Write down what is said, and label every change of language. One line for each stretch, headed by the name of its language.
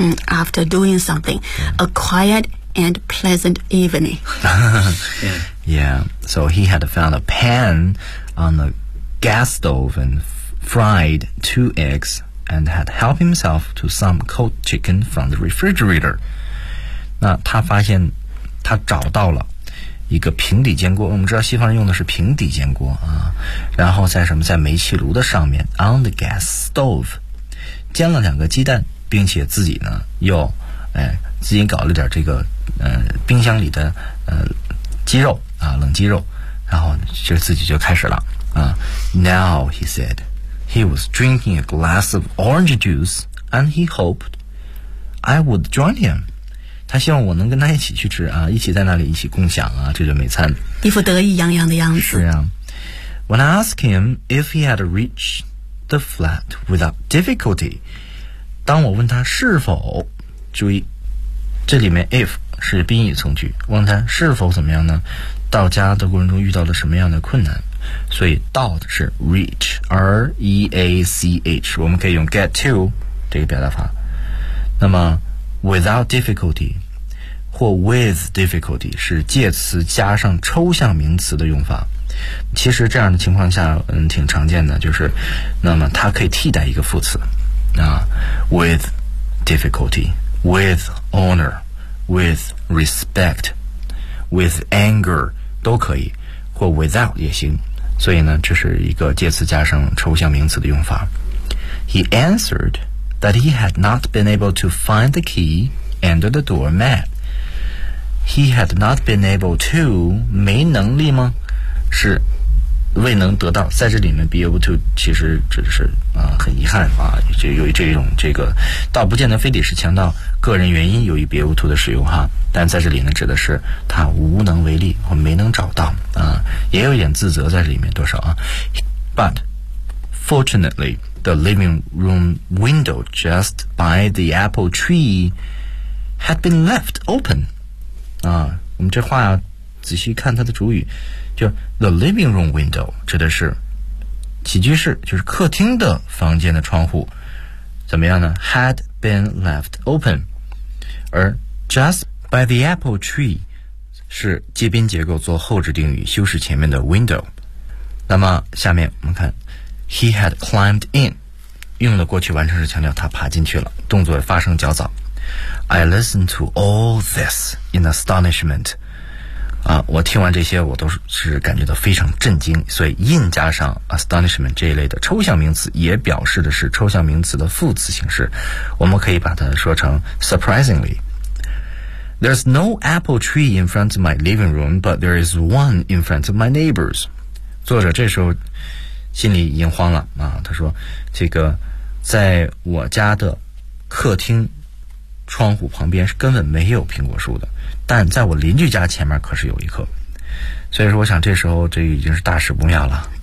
English: After doing something, a quiet and pleasant evening. Yeah, so he had found a pan on the gas stove and fried 2 eggs and had helped himself to some cold chicken from the refrigerator.
Chinese: 那他发现他找到了一个平底煎锅，我们知道西方人用的是平底煎锅啊，然后在什么，在煤气炉的上面
English: on the gas stove
Chinese: 煎了两个鸡蛋，并且自己呢又自己搞了点这个冰箱里的鸡肉啊，冷鸡肉，然后就自己就开始了啊。
English: Now he said he was drinking a glass of orange juice and he hoped I would join him.
Chinese: 他希望我能跟他一起去吃啊，一起在那里一起共享啊这顿美餐，一副得意洋洋的样子。是啊。
English: When I asked him if he had reached the flat without difficulty,
Chinese: 当我问他是否，注意这里面 if 是宾语从句，问他是否怎么样呢，到家的过程中遇到了什么样的困难，所以到的是 reach, R-E-A-C-H, 我们可以用 get to 这个表达法。那么Without difficulty, 或 with difficulty, 是介词加上抽象名词的用法。其实这样的情况下挺常见的，就是那么它可以替代一个副词啊 ,with difficulty, with honor, with respect, with anger, 都可以，或 without 也行。所以呢这是一个介词加上抽象名词的用法。
English: He answered,that he had not been able to find the key under the doormat. He had not been able to,
Chinese: 没能力吗？是未能得到，在这里面 be able to 其实指的是很遗憾啊，就由于这种这个倒不见得非得是强调个人原因，由于 be able to 的使用哈，但在这里呢指的是他无能为力或没能找到啊，也有一点自责在这里面多少啊。
English: But fortunately,The living room window just by the apple tree had been left open.
Chinese: 啊，我们这话要仔细看它的主语，就 the living room window 指的是起居室，就是客厅的房间的窗户，怎么样呢 ？
English: Had been left open.
Chinese: 而
English: just by the apple tree
Chinese: 是接宾结构做后置定语，修饰前面的 window. 那么下面我们看。
English: He had climbed in,
Chinese: 用的过去完成时强调他爬进去了，动作发生较早。
English: I listened to all this in astonishment.
Chinese: 啊，我听完这些，我都是感觉到非常震惊。所以 in 加上 astonishment 这一类的抽象名词，也表示的是抽象名词的副词形式。我们可以把它说成 surprisingly.
English: There's no apple tree in front of my living room, but there is one in front of my neighbors.
Chinese: 作者这时候心里已经慌了啊！他说：“这个在我家的客厅窗户旁边是根本没有苹果树的，但在我邻居家前面可是有一棵。所以说，我想这时候这已经是大事不妙了。